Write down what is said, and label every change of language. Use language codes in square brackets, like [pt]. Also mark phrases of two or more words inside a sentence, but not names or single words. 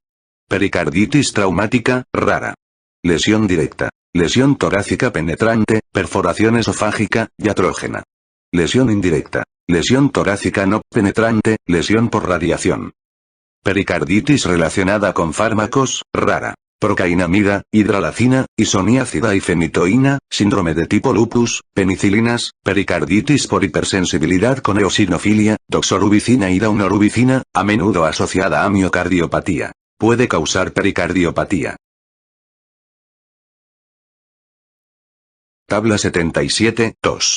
[es] Pericarditis traumática, rara. Lesión directa. Lesión torácica penetrante, perforación esofágica, iatrógena. Lesión indirecta. Lesión torácica no penetrante, lesión por radiación. Pericarditis relacionada con fármacos, rara. Procainamida, hidralacina, isoniazida y fenitoína, síndrome de tipo lupus, penicilinas, pericarditis por hipersensibilidad con eosinofilia, doxorubicina y daunorubicina, a menudo asociada a miocardiopatía. Puede causar pericardiopatía. Tabla 77, 2.